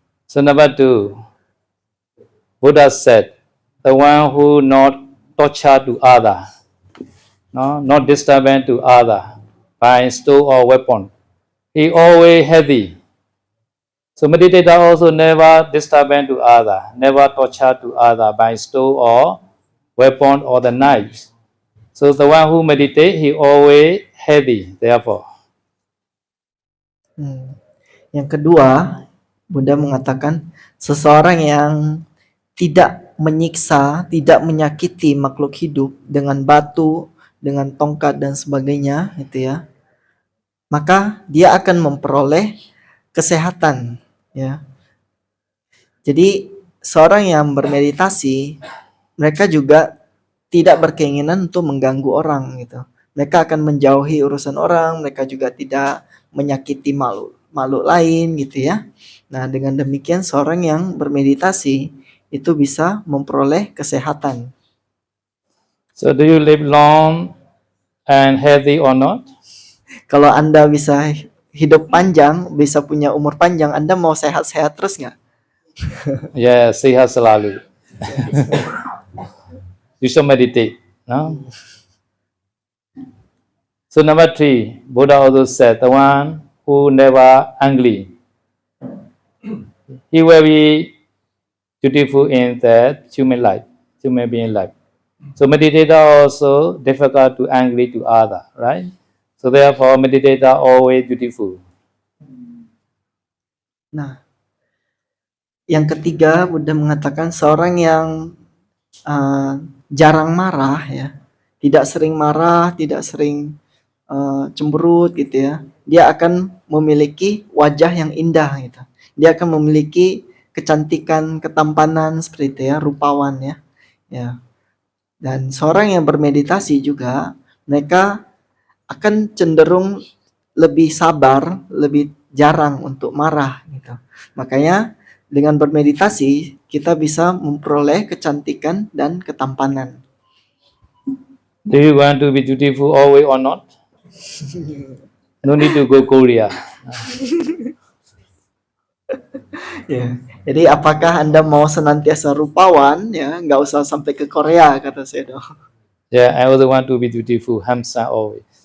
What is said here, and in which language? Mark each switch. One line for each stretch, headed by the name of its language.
English: So number 2, Buddha said, the one who not torture to other, no, not disturbance to other by stone or weapon, he always healthy. So meditator also never disturbance to other, never torture to other by stone or weapon or the knives. So the one who meditate, he always healthy. Therefore.
Indonesian: Yang kedua, Buddha mengatakan seseorang yang tidak menyiksa, tidak menyakiti makhluk hidup dengan batu, dengan tongkat dan sebagainya, gitu ya. Maka dia akan memperoleh kesehatan, ya. Jadi seorang yang bermeditasi, mereka juga tidak berkeinginan untuk mengganggu orang, gitu. Mereka akan menjauhi urusan orang, mereka juga tidak menyakiti makhluk lain, gitu ya. Nah, dengan demikian seorang yang bermeditasi itu bisa memperoleh kesehatan.
English: So do you live long and healthy or not?
Indonesian: Kalau Anda bisa hidup panjang, bisa punya umur panjang, Anda mau sehat-sehat terus nggak? Yes, sehat selalu.
English: You should meditate. No? So number 3, Buddha also said, the one who never angry, he will be beautiful in the human life, human being life. So meditator also difficult to angry to other, right? So therefore meditator always beautiful.
Indonesian: Nah, yang ketiga Buddha mengatakan seorang yang jarang marah ya, tidak sering marah, tidak sering cemberut gitu ya, dia akan memiliki wajah yang indah gitu. Dia akan memiliki kecantikan, ketampanan seperti itu ya, rupawan ya. Ya. Dan seorang yang bermeditasi juga mereka akan cenderung lebih sabar, lebih jarang untuk marah gitu. Makanya dengan bermeditasi kita bisa memperoleh kecantikan dan ketampanan.
English: Do you want to be beautiful always or not? No need to go Korea.
Indonesian: Ya. Jadi apakah Anda mau senantiasa rupawan ya, nggak usah sampai ke Korea kata Sedo.
English: Yeah, I also want to be beautiful, handsome always.